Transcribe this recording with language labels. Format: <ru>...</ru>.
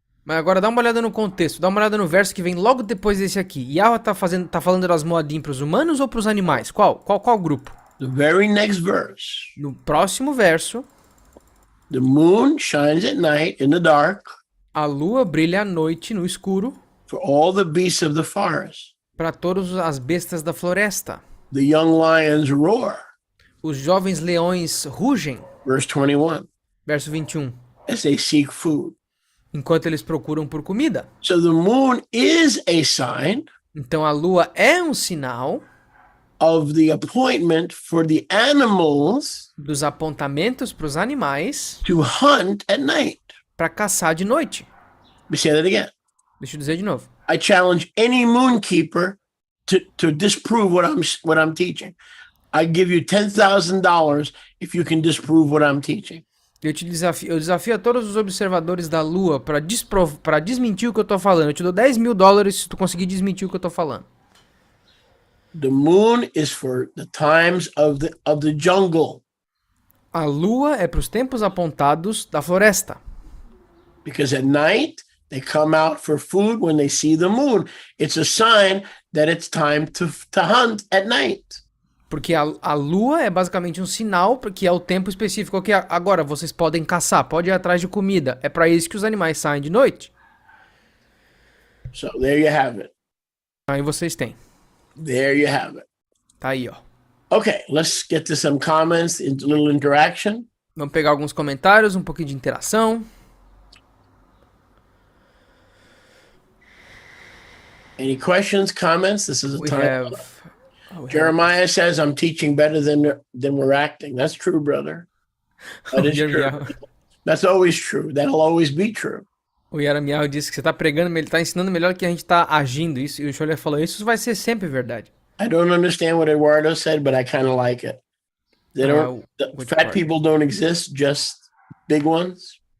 <pt>Mas agora dá uma olhada no contexto, dá uma olhada no verso que vem logo depois desse aqui. Yahweh tá falando das Moadim para os humanos ou para os animais? Qual grupo?</pt> <en>The very next verse.</en> <pt>No próximo verso,</pt> <en>The moon shines at night in the dark</en> <pt>a lua brilha à noite no escuro</pt> <en>for all the beasts of the forest.</en> <pt>para todas as bestas da floresta.</pt> <en>The young lions roar.</en> <pt>Os jovens leões rugem,</pt> <en>Verse 21.</en> <pt>verso 21,</pt> <en>As they seek food.</en> <pt>enquanto eles procuram por comida.</pt> <en>So the moon is a sign</en> <pt>Então a lua é um sinal</pt> <en>of the appointment for the animals</en> <pt>dos apontamentos para os animais</pt> <en>to hunt at night.</en> <pt>para caçar de noite.</pt> <en>Let me say that again.</en> <pt>Deixa eu dizer de novo.</pt> <en>I challenge any moon keeper to disprove what I'm teaching. I give you $10,000 if you can disprove what I'm teaching.</en> <pt>Eu desafio a todos os observadores da Lua para desmentir o que eu tô falando. Eu te dou $10.000 se tu conseguir desmentir o que eu tô falando.</pt> <en>The moon is for the times of the jungle.</en> <pt>A Lua é para os tempos apontados da floresta.</pt> <en>Because at night they come out for food when they see the moon. It's a sign that it's time to hunt at night.</en> <pt>Porque a lua é basicamente um sinal que é o tempo específico que agora vocês podem caçar, pode ir atrás de comida. É para isso que os animais saem de noite.</pt> <en>So there you have it.</en> <pt>Aí vocês têm.</pt> <en>There you have it.</en> <pt>Tá aí, ó.</pt> <en>Okay, let's get to some comments, a little interaction.</en> <pt>Vamos pegar alguns comentários, um pouquinho de interação.</pt> <en>Any questions, comments? This is a time. Jeremiah says, I'm teaching better than we're acting. That's true, brother. That is true. That's always true. That'll always be true.</en> <pt>O Yaramiel disse que você tá pregando, ele tá ensinando melhor que a gente tá agindo. Isso, e o Scholler falou, isso vai ser sempre verdade.</pt> <en>I don't understand what Eduardo said, but I kind of like it. They don't. Fat people don't exist, just big ones.</en>